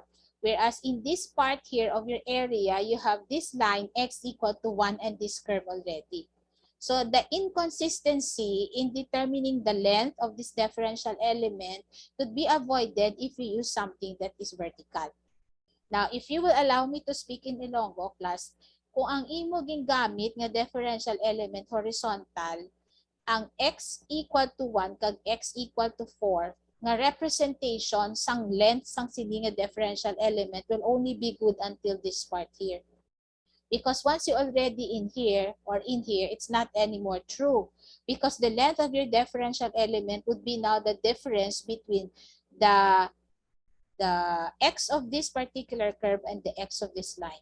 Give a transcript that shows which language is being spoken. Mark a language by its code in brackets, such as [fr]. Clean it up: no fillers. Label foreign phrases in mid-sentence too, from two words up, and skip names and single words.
[en] Whereas in this part here of your area, you have this line x equal to 1 and this curve already. So the inconsistency in determining the length of this differential element could be avoided if you use something that is vertical. Now, if you will allow me to speak in Ilonggo class, [hil] kung ang imo gingamit nga [en] differential element horizontal, ang x equal to 1 kag x equal to 4 [hil] nga representation sang length sang sini nga [en] differential element will only be good until this part here. Because once you already in here or in here, it's not anymore true. Because the length of your differential element would be now the difference between the x of this particular curve and the x of this line.